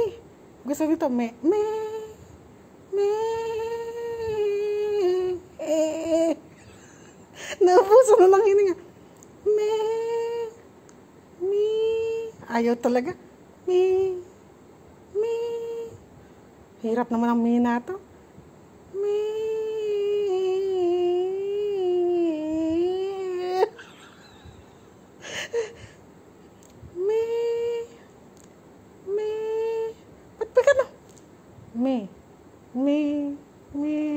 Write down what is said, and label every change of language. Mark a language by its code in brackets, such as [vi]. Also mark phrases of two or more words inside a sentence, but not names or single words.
[tl] Gusto nito, me. Me. Me. Naubuso na ng hininga. Me. Mi. Ayaw talaga. Mi. Mi. Hirap naman ang mi na to. Mi. Mi. Mi. Ba't ba gano'n? Mi. Mi. Mi.